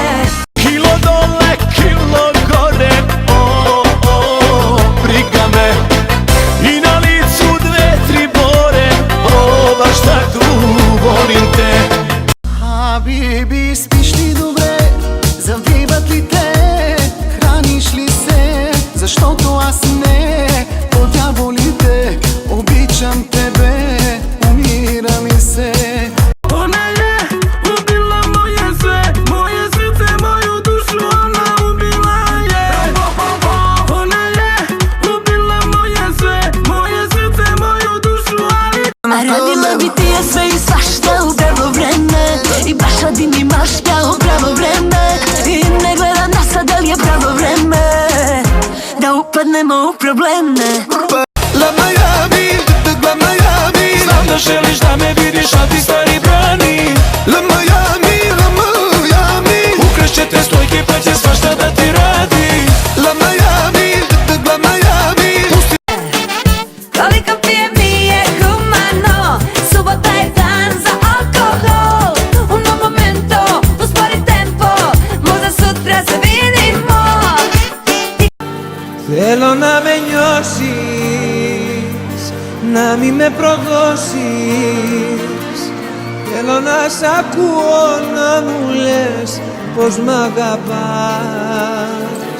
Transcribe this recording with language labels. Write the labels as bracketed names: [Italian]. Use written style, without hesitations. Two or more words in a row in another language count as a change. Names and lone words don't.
[Serbian] Kilo dole, kilo gore, briga me. I na licu dve, tri bore, baš tako volim te. [Bulgarian] Habibi, спиш ли добре, завиват ли те, храниш ли се, защо аз не, подяволите, обичам тебе, умира ми се. [Serbian] Ona je ubila moje sve, moje srce, moju dušu, ona ubila je. Ona je ubila moje sve, moje srce, moju dušu, ali... A radila bi ti je sve i svašta u pravo vreme, i baš radim i mašta u pravo vreme, i ne gledam na sad da li je pravo vreme da upadnemo u probleme. La Miami, la Miami, znam da želiš da me vidiš, a ti stari brani. La Miami, la Miami, ukrašće te stojke pa će svašta da ti radi. La Miami, la Miami, pusti. Koliko pijem nije humano, subota je dan za alkohol. [Spanish] Uno momento, [Serbian] uspori tempo, možda sutra se vidimo. [Greek] Θέλω να με νιώσεις, να μη με προδώσεις. Θέλω να σ' ακούω να μου λες πως μ' αγαπάς.